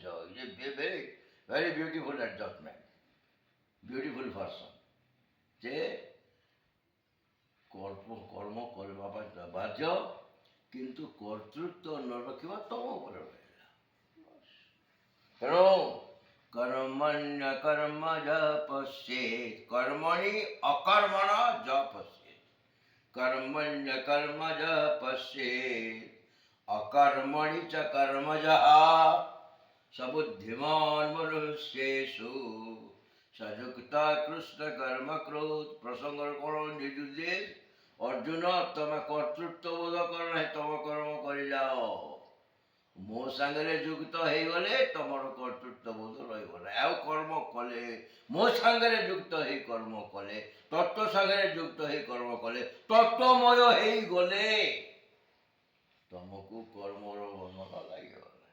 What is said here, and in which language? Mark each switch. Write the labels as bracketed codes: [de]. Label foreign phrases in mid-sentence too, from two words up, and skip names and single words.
[en] very very beautiful adjustment, beautiful person. [or] ଯେ କର୍ମ କରିବା ପାଇଁ ବାଧ୍ୟ, କିନ୍ତୁ କର୍ତ୍ତୃତ୍ୱ ନ ରଖିବା ତମ ଉପରେ ରହିଲା। [sa] ତେଣୁ कर्मण्य कर्म ज पश्येत्, कर्मणि अकर्मण ज पश्येत्, कर्मण्य कर्म ज पश्येत् अकर्मणि च कर्मजः सबुद्धिमान मनुष्येषु ସଯୁକ୍ତା [or] କୃଷ୍ଣ କର୍ମ କ୍ରୋଧ ପ୍ରସଙ୍ଗର କ'ଣ ନିର୍ଦ୍ଦେଶ ଅର୍ଜୁନ ତମେ କର୍ତ୍ତୃତ୍ୱ ବୋଧ କର ନାହିଁ, ତମ କର୍ମ କରିଯାଅ। ମୋ ସାଙ୍ଗରେ ଯୁକ୍ତ ହେଇଗଲେ ତମର କର୍ତ୍ତୃତ୍ୱ ବୋଧ ରହିବ ନାହିଁ। ଆଉ କର୍ମ କଲେ ମୋ ସାଙ୍ଗରେ ଯୁକ୍ତ ହେଇ କର୍ମ କଲେ, ତତ୍ତ୍ୱ ସାଙ୍ଗରେ ଯୁକ୍ତ ହେଇ କର୍ମ କଲେ, ତତ୍ତ୍ୱମୟ ହେଇଗଲେ ତମକୁ କର୍ମର ବନ୍ଧନ ଲାଗିବ ନାହିଁ।